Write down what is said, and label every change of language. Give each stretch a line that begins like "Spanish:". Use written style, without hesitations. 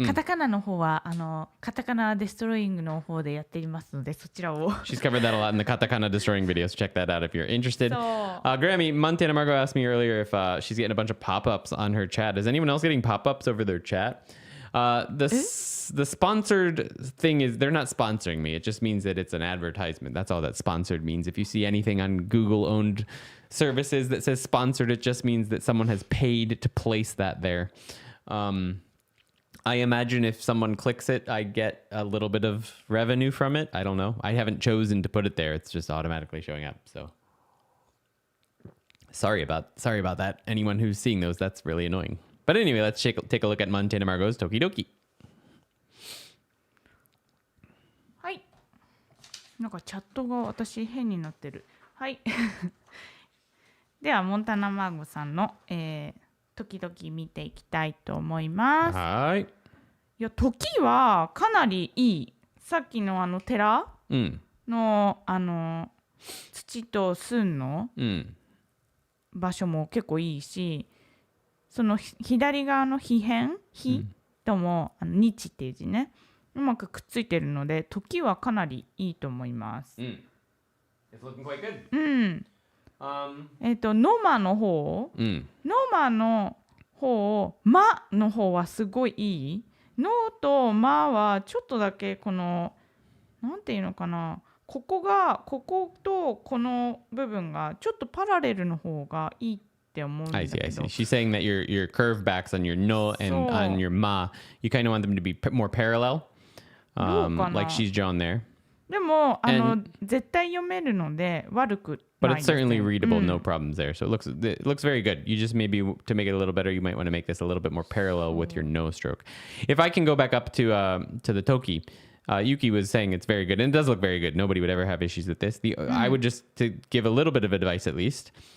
Japanese: カタカナの方はカタカナデストロイングの方でやっていますので、そちらを。
English: She's covered that a lot in the katakana destroying videos. Check that out if you're interested.
Japanese: そう。
English: Grammy, Montana Margot asked me earlier if she's getting a bunch of pop-ups on her chat. Is anyone else getting pop-ups over their chat? The sponsored thing is they're not sponsoring me. It just means that it's an advertisement. That's all that sponsored means. If you see anything on Google-owned services that says sponsored, it just means that someone has paid to place that there. I imagine if someone clicks it, I get a little bit of revenue from it. I don't know. I haven't chosen to put it there. It's just automatically showing up. So sorry about that. Anyone who's seeing those, that's really annoying. But anyway, let's take a look at Montana Margot's Tokidoki.
Japanese: はい。なんかチャットが私変になってる。はい。ではモンタナマーゴさんの、時々見ていきたいと思います。はい。いや、時はかなりいい。さっきの寺の、土と寸の場所も結構いいし、その左側の火とも日っていう字ね、うまくくっついてるので、時はかなりいいと思います。
English: It's looking quite good.
Japanese: ノマの方、ノマの方、マの方はすごいいい。ノとマはちょっとだけこのなんていうのかな、こことこの部分がちょっとパラレルの方がいいって思うんだけど。
English: I see. She's saying that your curve backs on your no and on your ma, you kind of want them to be more parallel, like she's drawn there.
Japanese: でも絶対読めるので悪くないです。
English: But it's certainly readable, no problems there. So it looks very good. You just maybe to make it a little better, you might want to make this a little bit more parallel with your no stroke. If I can go back up to the Toki, Yuki was saying it's very good, and it does look very good. Nobody would ever have issues with this. I would just to give a little bit of advice at least.